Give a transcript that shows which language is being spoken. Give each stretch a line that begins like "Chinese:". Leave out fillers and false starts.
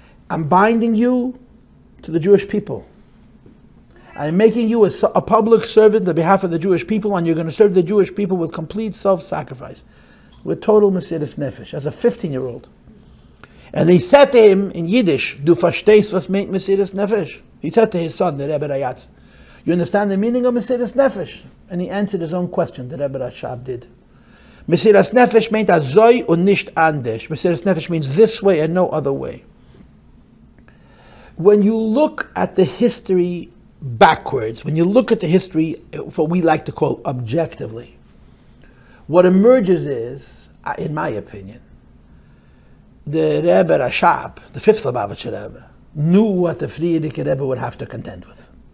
English: I'm binding you to the Jewish people. I'm making you a public servant on behalf of the Jewish people, and you're going to serve the Jewish people with complete self-sacrifice, with total mesiras nefesh, as a 15-year-old. And he said to him in Yiddish,
Yiddish: "Du verstehst was meint mesiras nefesh?"
English: He said to his son, the Rebbe Rayatz, "You understand the meaning of mesiras nefesh?" And he answered his own question, the Rebbe Rashab did.
Yiddish: Mesiras nefesh meint azoi und nicht anders.
English: Mesiras nefesh means this way and no other way. When you look at the history backwards, when you look at the history, what we like to call objectively, what emerges is, in my opinion, the Rebbe Rashab, the fifth Lubavitcher Rebbe, knew what the Frierdiker Rebbe would have to contend with.